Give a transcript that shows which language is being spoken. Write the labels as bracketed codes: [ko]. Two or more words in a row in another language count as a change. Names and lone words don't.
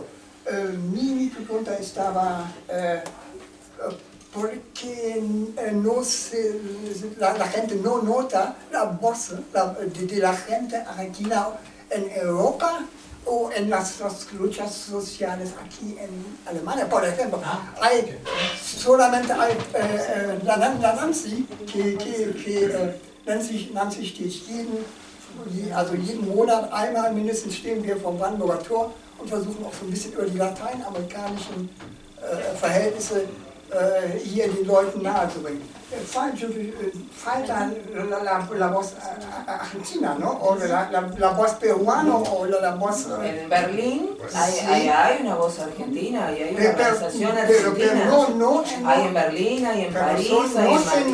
[es] Mi pregunta estaba porque la gente no nota la voz de la gente argentina en Europa o en las luchas sociales aquí en Alemania. Por ejemplo, solamente hay la Nancy, [de] Nancy steht jeden Monat einmal mindestens stehen wir vom Brandenburger Tor und versuchen auch so ein bisschen über die lateinamerikanischen Verhältnisse hier den Leuten nahezubringen. [es] Falta la voz argentina, ¿no? O la voz peruana o la voz... En Berlín hay una voz argentina y hay una organización argentina. Hay en Berlín, hay en París, hay en Madrid.